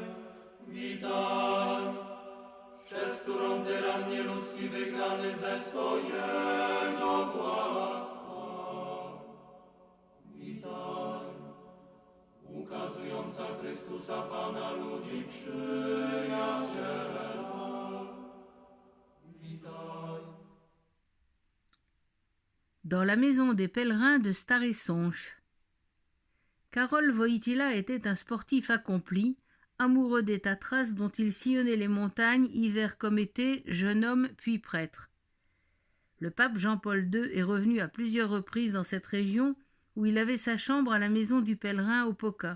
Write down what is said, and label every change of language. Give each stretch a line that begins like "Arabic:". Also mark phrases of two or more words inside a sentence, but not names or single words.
Polish: Witaj, przez którą tyran nieludzki wygnany ze swojego władztwa. Witaj, ukazująca Chrystusa Pana ludzi przyjaciela. Witaj.
French: Dans la maison des pèlerins de Stare Sonche. Karol Wojtyla était un sportif accompli, amoureux des Tatras dont il sillonnait les montagnes, hiver comme été, jeune homme puis prêtre. Le pape Jean-Paul II est revenu à plusieurs reprises dans cette région où il avait sa chambre à la maison du pèlerin au Poca.